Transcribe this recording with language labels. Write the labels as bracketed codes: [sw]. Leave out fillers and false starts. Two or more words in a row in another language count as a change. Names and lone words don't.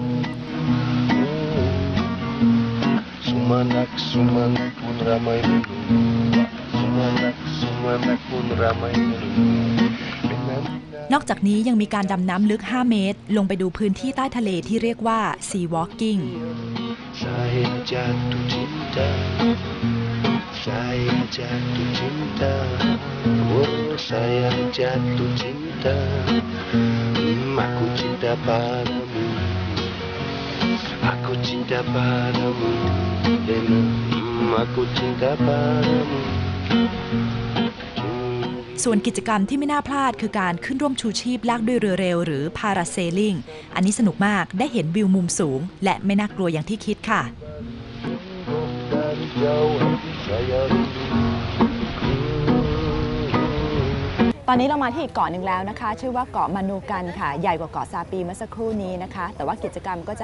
[th] นอกจากนี้ยังมีการดำน้ำลึก 5 เมตรลงไปดูพื้นที่ใต้ทะเลที่เรียกว่า [en] sea walking [id] Saya jatuh cinta, oh saya jatuh cinta, aku cinta padamu, aku cinta padamu, aku cinta padamu. [th] ส่วนกิจกรรมที่ไม่น่าพลาดคือการขึ้นร่วมชูชีพลากด้วยเรือเร็วหรือพาราเซลลิงอันนี้สนุกมากได้เห็นวิวมุมสูงและไม่น่ากลัวอย่างที่คิดค่ะ ตอนนี้เรามาที่อีกเกาะหนึ่งแล้วนะคะชื่อว่าเกาะมานูกันค่ะใหญ่กว่าเกาะซาปีเมื่อสักครู่นี้นะคะแต่ว่ากิจกรรมก็จะ